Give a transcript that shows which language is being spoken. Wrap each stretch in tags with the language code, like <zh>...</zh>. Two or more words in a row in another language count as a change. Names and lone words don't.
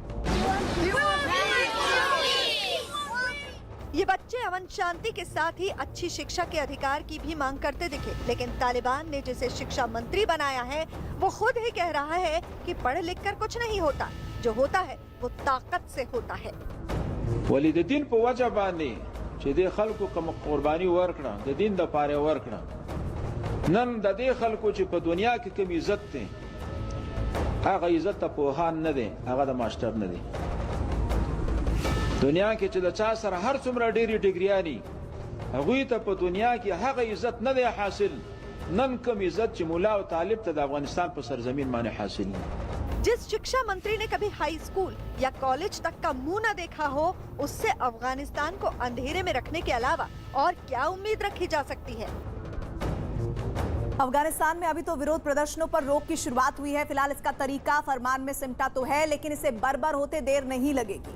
<hi>ये बच्चे अमन शांति के साथ ही अच्छी शिक्षा के अधिकार की भी मांग करते दिखे, लेकिन तालिबान ने जिसे शिक्षा मंत्री बनाया है वो खुद ही कह रहा है कि पढ़ लिख कर कुछ नहीं होता, जो होता है वो ताकत से होता है। वलिदीन पे वजह बांधी</hi> <ps>چې دې خلکو کوم قرباني ورکړه د دین د پاره ورکړه نن د دې خلکو چې په دنیا کې کوم عزت دی هغه عزت ته پوهان نه دی هغه د ماستر نه دی دنیا کې چې د چا سره هر څومره ډېری ډیګریانی هغه ته په دنیا کې هغه عزت نه دی حاصل نن کوم عزت چې مولا او طالب ته د افغانستان په سرزمین باندې حاصل دی।</ps> <hi>जिस शिक्षा मंत्री ने कभी</hi> <en>high school</en> <hi>या कॉलेज तक का मुंह न देखा हो, उससे अफगानिस्तान को अंधेरे में रखने के अलावा और क्या उम्मीद रखी जा सकती है? अफगानिस्तान में अभी तो विरोध प्रदर्शनों पर रोक की शुरुआत हुई है। फिलहाल इसका तरीका फरमान में सिमटा तो है, लेकिन इसे बरबर होते देर नहीं लगेगी।</hi>